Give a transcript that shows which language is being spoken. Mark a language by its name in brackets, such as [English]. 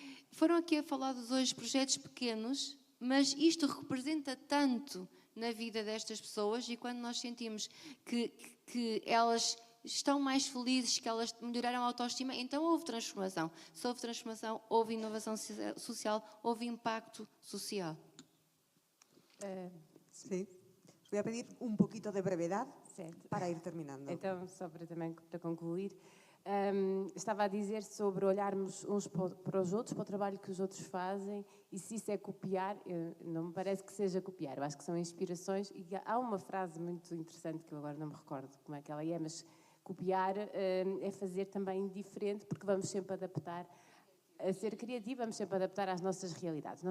[Portuguese] Foram aqui falados hoje projetos pequenos, mas isto representa tanto na vida destas pessoas, e quando nós sentimos que elas estão mais felizes, que elas melhoraram a autoestima, então houve transformação. Se houve transformação, houve inovação social, houve impacto social. [Spanish] Sí. Os voy a pedir un poquito de brevedad para ir terminando. [Portuguese] Então, só para concluir, estava a dizer sobre olharmos uns para os outros, para o trabalho que os outros fazem, e se isso é copiar, não me parece que seja copiar, eu acho que são inspirações, e há uma frase muito interessante que eu agora não me recordo como é que ela é, mas copiar é fazer também diferente, porque vamos sempre adaptar, a ser criativo, vamos sempre adaptar às nossas realidades.